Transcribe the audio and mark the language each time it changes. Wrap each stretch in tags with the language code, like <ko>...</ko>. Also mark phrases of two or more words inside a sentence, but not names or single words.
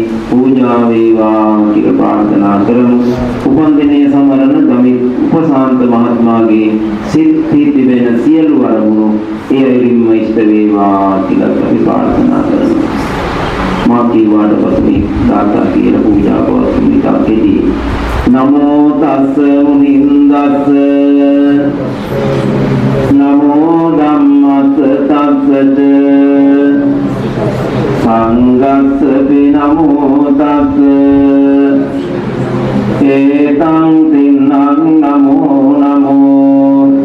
<si>පූජා වේවා කියලා ප්‍රාර්ථනා කරමු. උපන් දිනයේ සමරන ගමි උපසාන්ත මහත්මයාගේ සිත් පිටිබෙන සියලු අරමුණු ඒ අයුරින්ම ඉෂ්ට වේවා කියලා අපි ප්‍රාර්ථනා කරමු. මාකී වාඩපති දාතා කියලා පූජා පවත්වමි.</si> <pi>තාකෙදී නමෝ තස්ස මුනින්දස්ස නමෝ ධම්මස්ස තස්සද සංඝස්ස නමෝ තස්ස ඒතං තින්නං නමෝ නමෝ</pi>